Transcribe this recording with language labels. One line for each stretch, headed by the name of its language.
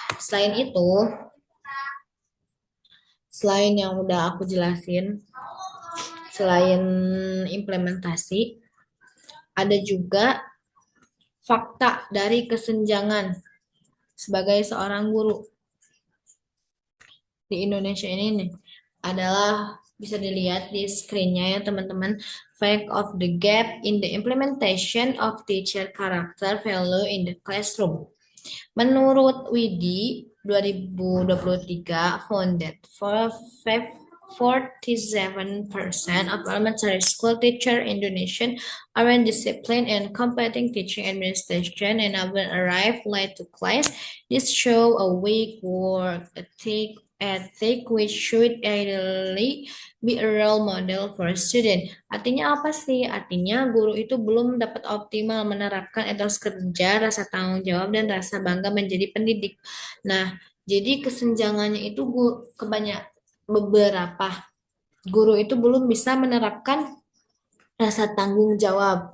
Indonesian: Selain itu, selain yang udah aku jelasin, selain implementasi, ada juga fakta dari kesenjangan sebagai seorang guru di Indonesia ini nih, adalah bisa dilihat di screen-nya ya teman-teman.
English: Fact of the gap in the implementation of teacher character value in the classroom.
Indonesian: Menurut Widi,
English: 2023 found that 47% of elementary school teachers in Indonesia aren't disciplined and competent teaching administration and often arrive late to class. This show a weak work ethic which should ideally be a role model for student.
Indonesian: Artinya apa sih? Artinya guru itu belum dapat optimal menerapkan etos kerja, rasa tanggung jawab, dan rasa bangga menjadi pendidik. Nah, jadi kesenjangannya itu beberapa guru itu belum bisa menerapkan rasa tanggung jawab.